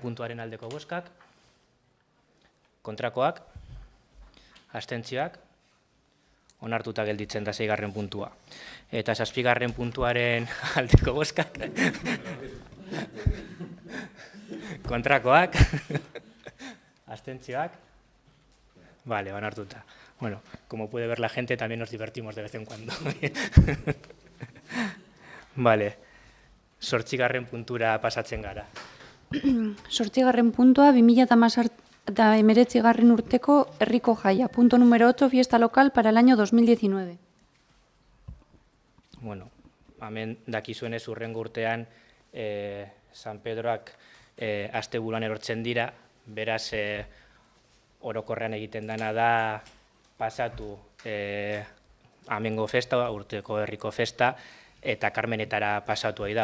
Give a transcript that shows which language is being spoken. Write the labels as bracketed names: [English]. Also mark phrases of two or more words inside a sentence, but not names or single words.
[Basque] puntuaren aldeko bozkak, kontrakoak, abstentzioak, onartuta gelditzen da 6. puntua. Eta 7. puntuaren aldeko bozkak, kontrakoak, abstentzioak, vale, onartuta. Bueno, [Spanish] como puede ver la gente, también nos divertimos de vez en cuando. [Basque] Vale, 8. puntura pasatzen gara. 8. puntua 2019 urteko herriko jaia. [Spanish] Punto número 8, fiesta local para el año 2019. [Basque] Bueno, hemen dakizuenez urrengo urtean San Pedroak asteburuan erortzen dira, beraz orokorrean egiten dena da pasatu amengo festa, urteko herriko festa, eta Karmenetara pasatu da.